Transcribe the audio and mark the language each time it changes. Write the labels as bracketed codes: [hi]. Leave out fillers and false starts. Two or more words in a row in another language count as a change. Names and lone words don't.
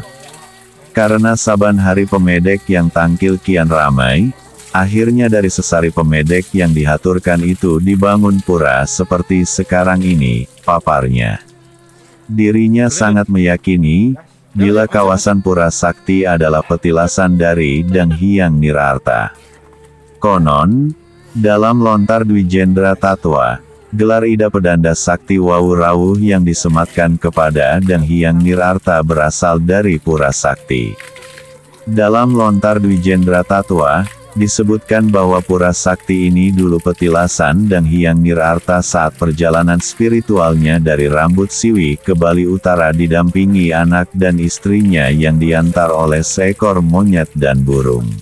[id] Karena saban hari pemedek yang tangkil kian ramai, akhirnya dari sesari pemedek yang dihaturkan itu dibangun pura seperti sekarang ini, paparnya. Dirinya sangat meyakini, bila kawasan Pura Sakti adalah petilasan dari Dang Hyang Nirarta. Konon, dalam lontar Dwijendra Tatwa, gelar Ida Pedanda Sakti Wawu Rawuh yang disematkan kepada Dang Hyang Nirarta berasal dari Pura Sakti. Dalam lontar Dwijendra Tatwa, disebutkan bahwa Pura Sakti ini dulu petilasan Dang Hyang Nirarta saat perjalanan spiritualnya dari Rambut Siwi ke Bali Utara didampingi anak dan istrinya yang diantar oleh seekor monyet dan burung.